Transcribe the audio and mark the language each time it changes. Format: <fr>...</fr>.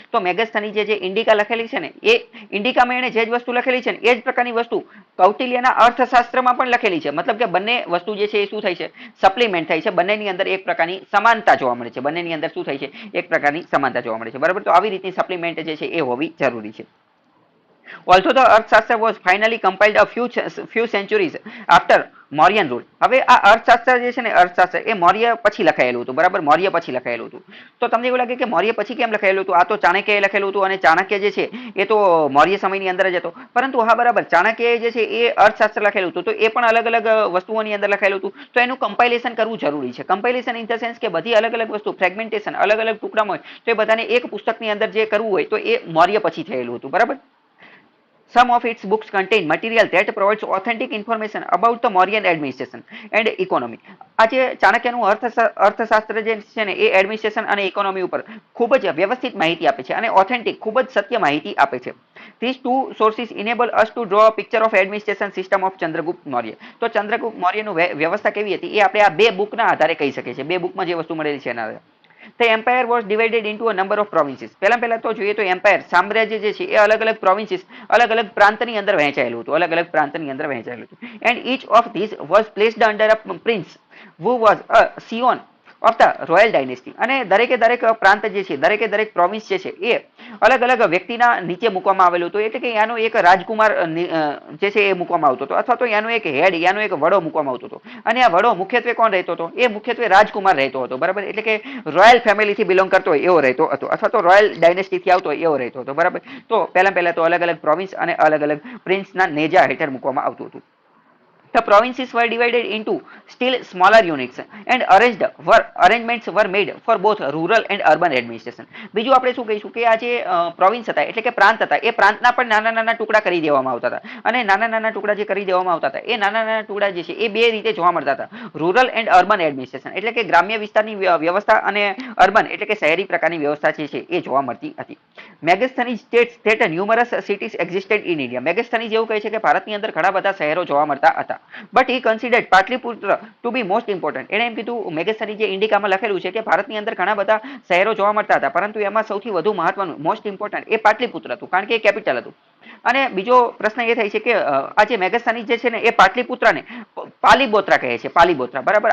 <gu>તો મેગસ્થની જે ઇન્ડિકા લખેલી છે ને, એ ઇન્ડિકામાં એને જે જ વસ્તુ લખેલી છે ને એ જ પ્રકારની વસ્તુ કૌટિલ્યના અર્થશાસ્ત્રમાં પણ લખેલી છે. મતલબ કે બંને વસ્તુ જે છે એ શું થાય છે? સપ્લિમેન્ટ થાય છે, બંનેની અંદર એક પ્રકારની સમાનતા જોવા મળે છે, બંનેની અંદર શું થાય છે? એક પ્રકારની સમાનતા જોવા મળે છે, બરાબર? તો આવી રીતની સપ્લિમેન્ટ જે છે એ હોવી જરૂરી છે.</gu> <en>Also, the Earthshastra was finally compiled a few centuries after Mauryan rule.</en> <gu>હવે આ અર્થશાસ્ત્ર જે છે ને, અર્થશાસ્ત્ર એ મૌર્ય પછી લખાયેલું હતું, બરાબર? મૌર્ય પછી લખાયેલું હતું. તો તમને એવું લાગે કે મૌર્ય પછી કેમ લખાયેલું હતું? આ તો ચાણક્યએ લખેલું હતું, અને ચાણક્ય જે છે એ તો મૌર્ય સમયની અંદર જ હતો. પરંતુ હા, બરાબર, ચાણક્યએ જે છે એ અર્થશાસ્ત્ર લખેલું હતું, તો એ પણ અલગ અલગ વસ્તુઓની અંદર લખાયેલું હતું. તો એનું કમ્પાઇલેશન કરવું જરૂરી છે. કમ્પાઇલેશન</gu> <en>in the sense</en> <gu>કે બધી અલગ અલગ વસ્તુ, ફ્રેગમેન્ટેશન, અલગ અલગ ટુકડામાં હોય, તો એ બધાને એક પુસ્તકની અંદર જે કરવું હોય તો એ મૌર્ય પછી થયેલું હતું, બરાબર?</gu> <en>Some of its books contain material that provides authentic information about the Mauryan administration and economy.</en> <gu>આ જે ચાણક્યનું અર્થશાસ્ત્ર જે છે ને એ એડમિનિસ્ટ્રેશન અને ઇકોનોમી ઉપર ખૂબ જ વ્યવસ્થિત માહિતી આપે છે અને ઓથેન્ટિક, ખૂબ જ સત્ય માહિતી આપે છે.</gu> <en>These two sources enable us to draw a picture of administration system of Chandragupta Maurya.</en> <gu>તો ચંદ્રગુપ્ત મૌર્યનું વ્યવસ્થા કેવી હતી એ આપણે આ બે બુકના આધારે કહી શકીએ છીએ. બે બુકમાં જે વસ્તુ મળેલી છે એના આધારે.</gu> <en>The empire was divided into a number of provinces.</en> <gu>પહેલા તો જોઈએ તો એમ્પાયર, સામ્રાજ્ય જે છે એ અલગ અલગ પ્રોવિન્સીસ, અલગ અલગ પ્રાંતની અંદર વહેંચાયેલું હતું, અલગ અલગ પ્રાંતની અંદર વહેંચાયેલું હતું.</gu> <en>And each of these was placed under a prince who was a scion of the royal dynasty.</en> <gu>અને દરેકે દરેક પ્રાંત જે છે, દરેકે દરેક પ્રોવિન્સ જે છે એ અલગ અલગ વ્યક્તિના નીચે મૂકવામાં આવેલું હતું. એટલે કે એનો એક રાજકુમાર જે છે એ મૂકવામાં આવતો હતો, અથવા તો એનો એક હેડ, એનો એક વડો મૂકવામાં આવતો હતો. અને આ વડો મુખ્યત્વે કોણ રહેતો હતો? એ મુખ્યત્વે રાજકુમાર રહેતો હતો, બરાબર. એટલે કે રોયલ ફેમિલીથી બિલોંગ કરતો હોય એવો રહેતો હતો, અથવા તો રોયલ ડાયનેસ્ટીથી આવતો હોય એવો રહેતો હતો, બરાબર. તો પહેલા તો અલગ અલગ પ્રોવિન્સ અને અલગ અલગ પ્રિન્સના નેજા હેઠળ મૂકવામાં આવતું હતું.</gu> <en>The provinces were divided into still smaller units and arrangements were made for both rural and urban administration.</en> <gu>બીજું આપણે શું કહીશું કે આ જે પ્રોવિન્સ હતા એટલે કે પ્રાંત હતા એ પ્રાંતના પણ નાના નાના ટુકડા કરી દેવામાં આવતા હતા. અને નાના નાના ટુકડા જે કરી દેવામાં આવતા હતા એ નાના નાના ટુકડા જે છે એ બે રીતે જોવા મળતા હતા.</gu> <en>rural and urban administration</en> <gu>એટલે કે ગ્રામ્ય વિસ્તારની વ્યવસ્થા અને અર્બન એટલે કે શહેરી પ્રકારની વ્યવસ્થા જે છે એ જોવા મળતી હતી.</gu> <en>Megasthenes states that numerous cities existed in India.</en> <gu>મેગસ્થની જેવું કહે છે કે ભારતની અંદર ઘણા બધા શહેરો જોવા મળતા હતા.</gu> <en>But he considered Pataliputra to be most important.</en> <gu>એને એમ કીધું મેગસ્થની જે ઇન્ડિકામાં લખેલું છે કે ભારતની અંદર ઘણા બધા શહેરો જોવા મળતા હતા, પરંતુ એમાં સૌથી વધુ મહત્વનું મોસ્ટ ઇમ્પોર્ટન્ટ એ પાટલીપુત્ર હતું, કારણ કે એ કેપિટલ હતું. અને બીજો પ્રશ્ન એ થાય છે કે આ જે મેગસ્થાની જે છે ને એ પાટલીપુત્રને પાલીબોત્રા કહે છે, પાલીબોત્રા, બરાબર.</gu>